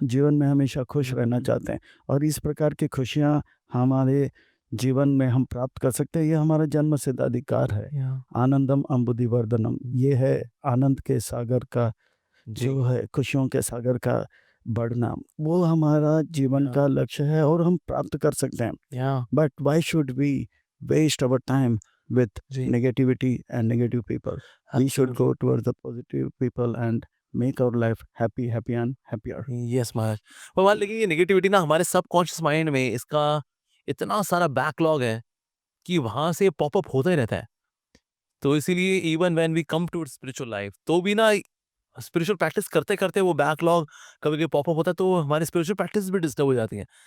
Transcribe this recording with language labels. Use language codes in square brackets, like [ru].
[hi] जीवन में हमेशा खुश रहना चाहते हैं और इस प्रकार की खुशियाँ हमारे जीवन में हम प्राप्त कर सकते हैं, ये हमारा जन्मसिद्ध अधिकार है। या [sa] आनंदम अम्बुधिवर्धनम, [hi] ये है आनंद के सागर का जी। जो है खुशियों के सागर का बढ़ना, वो हमारा जीवन या का लक्ष्य है और हम प्राप्त कर सकते हैं। या [en] but why should we waste our time with [hi] ji. [en] negativity and negative people? We should absolutely. go towards the positive people and make our life happy and happier. Yes Maharaj. [hi] पर मान लेकिन ये नेगेटिविटी ना हमारे सबकॉन्शियस माइंड में इसका इतना सारा बैकलॉग है कि वहां से पॉप अप होता ही रहता है। तो इसीलिए [en] even when we come to spiritual life [hi] तो भी ना स्पिरिचुअल प्रैक्टिस करते करते वो बैकलॉग कभी कभी पॉप अप होता है, तो हमारी स्पिरिचुअल प्रैक्टिस भी डिस्टर्ब हो जाती है।